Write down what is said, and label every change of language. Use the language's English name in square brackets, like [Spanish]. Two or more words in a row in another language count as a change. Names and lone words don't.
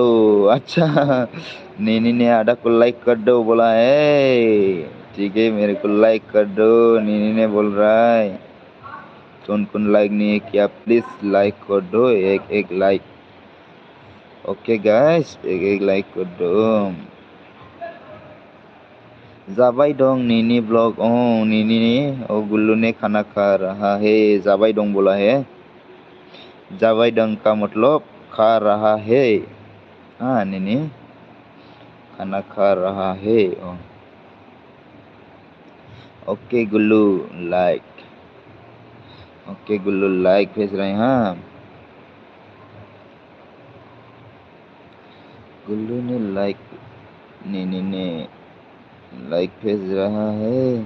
[Hindi] अच्छा नीनी ने आधा को लाइक कर दो बोला है, ठीक है मेरे को लाइक कर दो, नीनी ने बोल रहा है। कौन लाइक नहीं है क्या, प्लीज लाइक कर दो, एक लाइक। ओके गाइस, एक लाइक कर दो। [Bodo] जाबाय दं [Hindi] नीनी ब्लॉग। ओ नीनी ओ गुल्लू ने खाना खा रहा है, [Bodo] जाबाय दं [Hindi] बोला है। [Bodo] जाबाय दं [Hindi] का मतलब खा रहा है। हाँ नीनी खाना खा रहा है। [English] okay Gullu like, okay Gullu like [Hindi] भेज रहे हैं। हाँ गुल्लू ने लाइक, नीनी ने लाइक भेज रहा है।